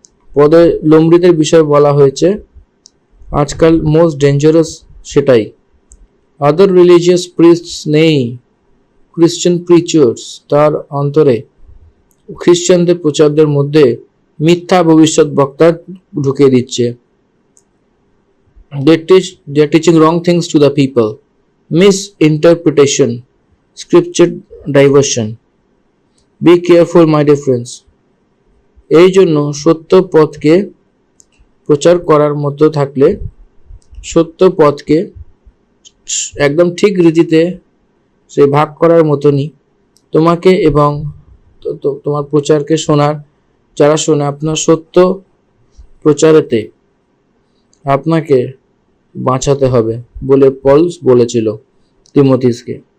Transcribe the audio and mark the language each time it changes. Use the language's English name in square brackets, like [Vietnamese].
[Bangla] পদে লম্বিতের বিষয় বলা হয়েছে, আজকাল [English] most dangerous [Bangla] সেটাই। [English] other religious priests [Bangla] নেই, [English] Christian preachers [Bangla] তার অন্তরে খ্রিশ্চানদের প্রচারদের মধ্যে মিথ্যা ভবিষ্যৎ বক্তা ঢুকিয়ে দিচ্ছে। [English] they are teaching wrong things to the people, misinterpretation, scripture diversion. Be careful my dear friends. [Bangla] এই জন্য সত্য পথকে প্রচার করার মতো থাকলে সত্য পথকে একদম ঠিক রীতিতে সে ভাগ করার মতনই তোমাকে এবং তোমার প্রচারকে যারা শোনে আপনার সত্য প্রচারেতে আপনাকে বাঁচাতে হবে বলে পল বলেছিল তিমোথিসকে।